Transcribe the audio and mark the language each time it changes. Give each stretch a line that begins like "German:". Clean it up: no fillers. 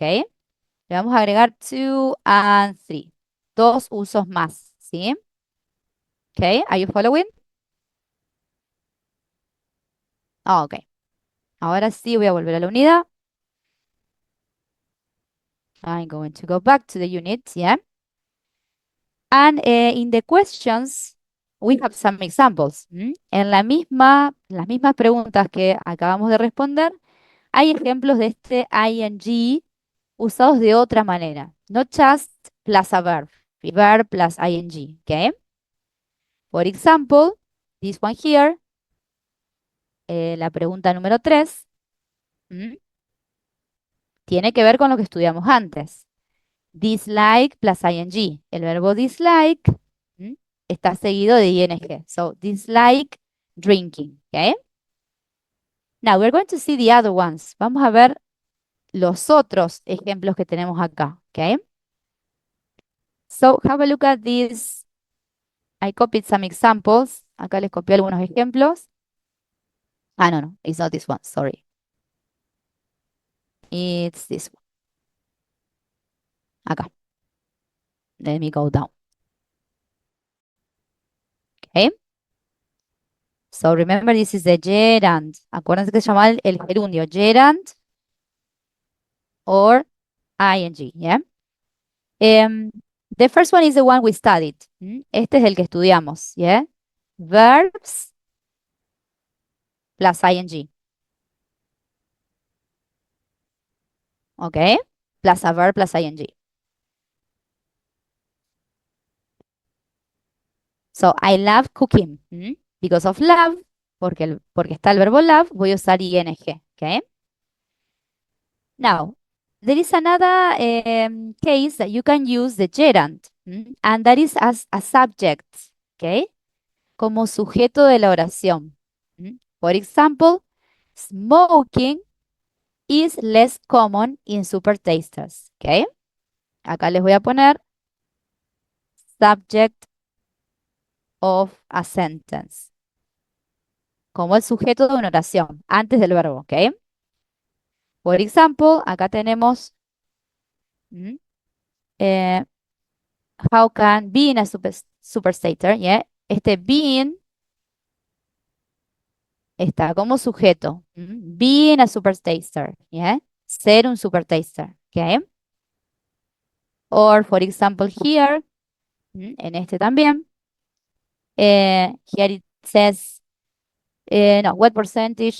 Spanish: Le vamos a agregar
English: two and three,
Spanish: dos usos más, ¿sí? ¿Ok?
English: Are you following?
Spanish: Ah, ok. Ahora sí voy a volver a la unidad.
English: I'm going to go back to the unit, yeah? And in the questions, we have some examples.
Spanish: En las mismas preguntas que acabamos de responder, hay ejemplos de este ing usados de otra manera.
English: Not just plus a verb, verb plus ing, okay? For example, this one here,
Spanish: la pregunta número 3, tiene que ver con lo que estudiamos antes.
English: Dislike plus ing.
Spanish: El verbo dislike está seguido de ing.
English: So, dislike drinking, okay? Now, we're going to see the other ones.
Spanish: Vamos a ver los otros ejemplos que tenemos acá, okay?
English: So, have a look at this. I copied some examples.
Spanish: Acá les copié algunos ejemplos.
English: Ah, no, it's not this one, sorry. It's this one. Acá. Let me go down. Okay. So remember, this is the gerund.
Spanish: Acuérdense que se llama el gerundio.
English: Gerund or ing, yeah? The first one is the one we studied.
Spanish: Este es el que estudiamos, yeah?
English: Verbs plus ing. Okay? Plus a verb plus ing. So, I love cooking. Because of love,
Spanish: porque está el verbo love,
English: voy a usar ing. Okay? Now, there is another case that you can use the gerund, and that is as a subject, okay?
Spanish: Como sujeto de la oración.
English: For example, smoking is less common in supertasters, okay?
Spanish: Acá les voy a poner
English: subject of a sentence.
Spanish: Como el sujeto de una oración, antes del verbo, ¿ok? Por ejemplo, acá tenemos
English: how can being a superstater, yeah?
Spanish: Este being está como sujeto.
English: Being a supertaster, yeah?
Spanish: Ser un supertaster,
English: okay? Or, for example, here,
Spanish: en este también,
English: here it says, no, what percentage?